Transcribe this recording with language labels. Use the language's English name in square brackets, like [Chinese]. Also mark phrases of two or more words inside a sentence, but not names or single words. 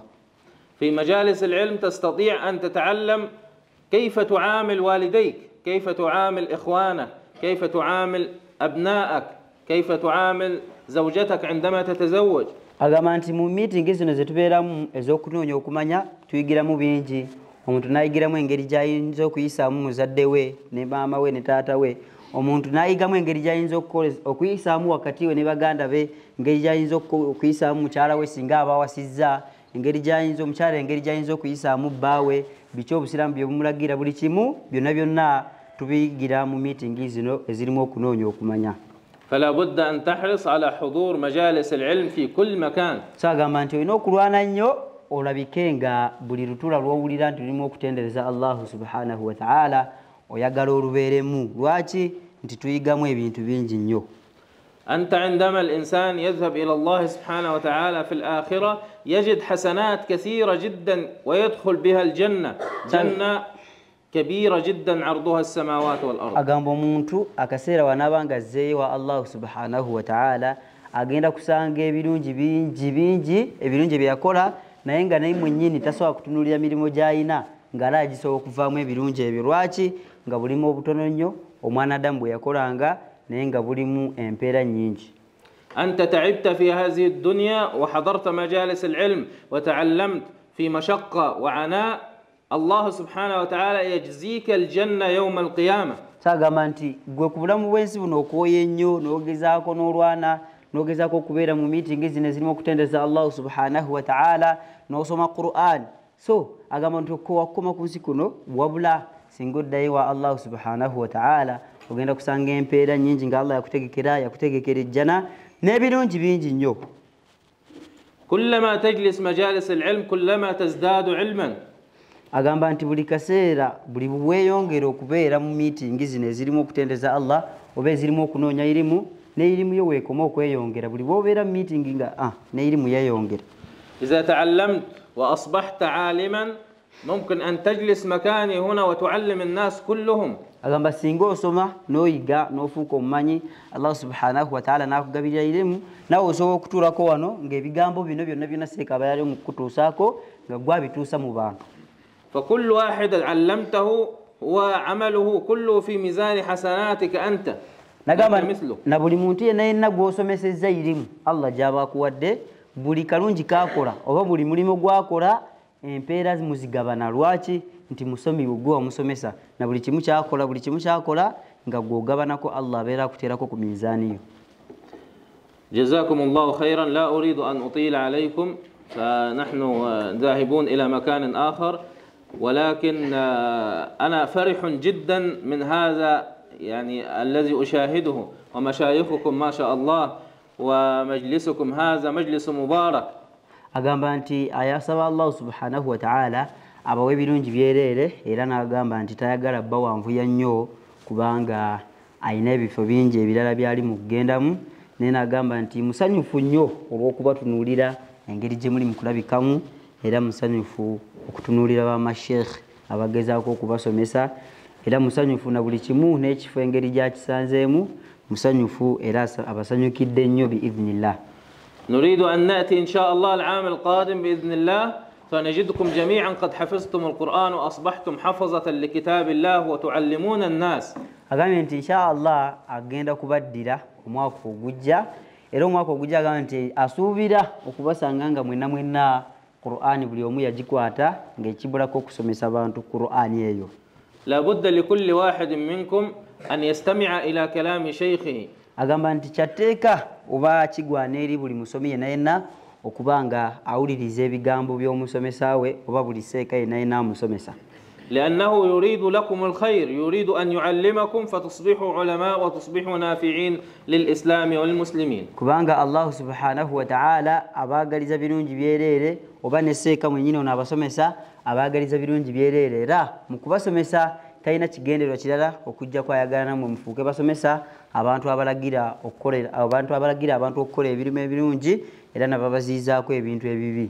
[Arabic] في مجالس العلم تستطيع أن تتعلم كيف تعامل والديك، كيف تعامل إخوانك، كيف تعامل أبنائك، كيف تعامل زوجتك عندما تتزوج. [Ganda] agamba nti mu meeting zino ze tubeeramu ez'okunoonya okumanya tuyigiramu bingi. omuntu n'ayigiramu engeri gy'ayinza okuyisaamu muzadde we ne maama we ne taata we. omuntu n'ayigamu engeri gy'ayinza okuyisaamu wakati we ne baganda be, engeri gy'ayinza okuyisaamu mukyala we singa abawasizza, omukyala engeri gy'ayinza okuyisaamu bbaawe, biki Obusiraamu bye bumulagira, buli kimu byonna tubiyigira mu meeting zino ezirimu okunoonya okumanya. [Arabic] فلا بد أن تحرص على حضور مجالس العلم في كل مكان. [Ganda] sagamba nti olina okulwana nnyo olabike nga buli lutuula lw'owulira nti lulimu okutendereza [Arabic] الله سبحانه وتعالى [Ganda] oyagala olubeeremu. lwaki? nti tuyigamu ebintu bingi nnyo. [Arabic] أنت عندما الإنسان يذهب إلى الله سبحانه وتعالى في الآخرة يجد حسنات كثيرة جدا ويدخل بها الجنة. جنة كبيرة جدا عرضها السماوات والأرض. [Ganda] agamba omuntu akaseera wanabanga azzeeyo [Arabic] الله سبحانه وتعالى [Ganda] agenda kusanga ebirungi bingi ebirungi bye yakola naye nga naye mwennyini tasobola kutunuulira mirimu gy'alina ng'ala agisobola okuvaamu ebirungi ebyo. Lwaki? Nga bulimu obutono nnyo omwana Adamu bwe yakolanga naye nga bulimu empeera nnyingi. [Arabic] أنت تعبت في هذه الدنيا وحضرت مجالس العلم وتعلمت في مشقة وعناء، الله سبحانه وتعالى يجزيك الجنة يوم القيامة. [Ganda] Sagamba nti gwe ku bulamu bw'ensi buno okooye nnyo n'ogezaako n'olwana n'ogezaako okubeera mu miitingi zino ezirimu okutendeza [Arabic] الله سبحانه وتعالى [Ganda] n'osoma Qur'an. So agamba nti okukoma ku nsi kuno wabula singa oddayo wa [Arabic] الله سبحانه وتعالى [Ganda] ogenda kusanga empeera nnyingi nga Allah yakutegekera ejjana n'ebirungi bingi nnyo. [Arabic] كلما تجلس مجالس العلم كلما تزداد علما. [Ganda] Agamba nti buli kaseera buli bweyongera okubeera mu miitingi zino ezirimu okutendeza Allah oba ezirimu okunoonya irimu n'irimu yo weekoma okweyongera buli bw'obeera mu miitingi nga n'irimu yeeyongera. [Arabic] إذا تعلمت وأصبحت عالما ممكن أن تجلس مكاني هنا وتعلم الناس كلهم. [Ganda] Agamba singa osoma n'oyiga n'ofuuka omumanyi [Arabic] الله سبحانه وتعالى [Ganda] n'akugabirira irimu nawe osobola okutuulako wano ng'ebigambo bino byonna byonna seeka aba yali mu kukutuusaako nga gwe abituusa mu bantu. [Arabic] فكل واحد علمته هو عمله كله في ميزان حسناتك أنت. [Ganda] Nagamba na buli muntu yenna gw'osomesezza irimu Allah gy'aba akuwadde buli kalungi k'akola oba buli mulimu gw'akola empeera muzigabana. Lwaki? Nti musomi gwe wamusomesa na buli kimu kyakola nga gw'ogabanako Allah abeera akuteerako ku miizaani yo. [Arabic] جزاكم الله خيرا. لا أريد أن أطيل عليكم فنحن ذاهبون إلى مكان آخر، ولكن أنا فرح جدا من هذا يعني الذي أشاهده ومشايخكم ما شاء الله ومجلسكم هذا مجلس مبارك. [Ganda] Agamba nti ayasaba [Arabic] الله سبحانه وتعالى [Ganda] abawe ebirungi byereere era n'agamba nti tayagala bba wanvuya nnyo kubanga ayina ebifo bingi ebirala byali mu kugendamu, naye n'agamba nti musanyufu nnyo olw'okubatunuulira engeri gye muli mu kulabikamu era musanyufu okutunuulira bamasheekh abagezaako okubasomesa era musanyufu na buli kimu n'ekifo engeri gyakisanzeemu musanyufu era abasanyukidde nnyo [Arabic] بإذن الله. نريد أن نأتي إن شاء الله العام القادم بإذن الله فنجدكم جميعا قد حفظتم القرآن وأصبحتم حفظة لكتاب الله وتعلمون الناس. [Ganda] Agambye nti [Arabic] إن شاء الله [Ganda] agenda kubaddira omwaka ogujja era omwaka ogujja agambye nti asuubira okubasanga nga mwenna Qur'ani buli omu yagikwata ng'ekibulako okusomesa abantu Qur'ani eyo. [Arabic] لا بد لكل واحد منكم أن يستمع إلى كلام شيخه. [Ganda] Agamba nti kyateeka oba kigwana eri buli musomi yenna okuba nga awuliriza ebigambo by'omusomesa we oba buli seeka yenna amusomesa. [Arabic] لأنه يريد لكم الخير، يريد أن يعلمكم فتصبحوا علماء وتصبحوا نافعين للإسلام والمسلمين. [Ganda] Kubanga [Arabic] الله سبحانه وتعالى [Ganda] abaagaliza birungi byereere oba ne seeka mwennyini ono abasomesa abaagaliza birungi byereere era mu kubasomesa talina kigendererwa kirala okujja kwayagala nammwe mufuuke basomesa abantu abalagira abantu okukola ebirimu ebirungi era nababaziizaako ebintu ebibi.